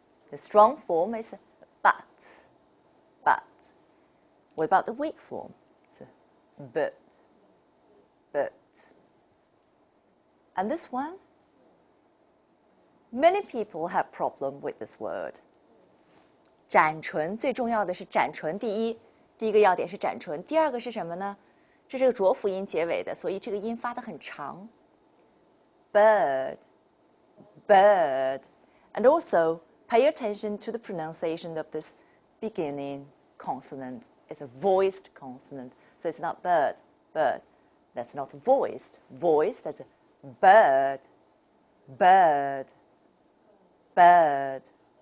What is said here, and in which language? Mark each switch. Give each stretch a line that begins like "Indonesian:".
English: The strong form is but. What about the weak form? It's but. And this one, many people have problem with this word.
Chinese: 展唇最重要的是展唇，第一个要点是展唇，第二个是什么呢？这是个浊辅音结尾的，所以这个音发得很长。
English: Bird, bird, and also pay attention to the pronunciation of this beginning consonant. It's a voiced consonant, so it's not bird, bird. That's not voiced. Voiced as a bird, bird, bird.